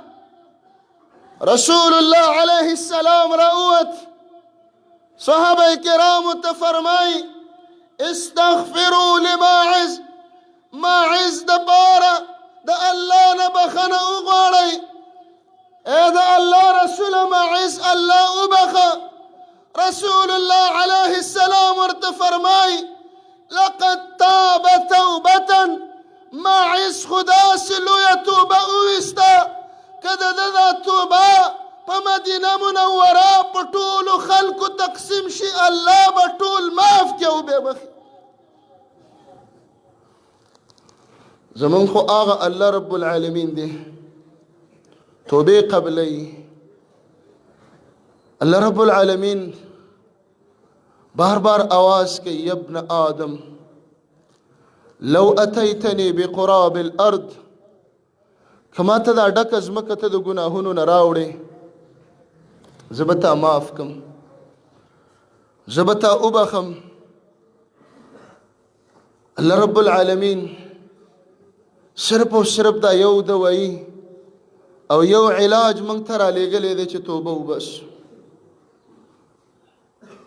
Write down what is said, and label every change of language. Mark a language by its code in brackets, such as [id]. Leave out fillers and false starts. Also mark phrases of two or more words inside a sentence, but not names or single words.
[ps] رسول الله علیه السلام راووت، صحابه کرامو ته فرمایي [ar] استغفروا لماعز، [ps] ماعز د پاره د الله نه بخښنه وغواړئ. ای د الله رسوله ماعز الله وبخه. رسول الله علیه السلام ورته فرمایي [ar] لقد تاب توبة، [ps] ماعز خو داسې لویه توبه وویسته که د ده دا توبه په مدینه منوره په ټولو خلکو تقسیم شي، الله به ټول معاف کړي او بې بخي. زمونږ خو هغه الله رب العالمین دی توبې قبلوي. الله رب العالمین بار بار آواز کوي [ar] یا ابن آدم لو اتیتنی بقراب الارض، [ps] کما ته دا ډکه ځمکه ته د ګناهونو نه راوړې زه به تا معاف کم، زه به تا وبخم. الله رب العالمین صرف او صرف دا یو دوايي او یو علاج موږ ته را لېږلی دی چې توبه وباسو.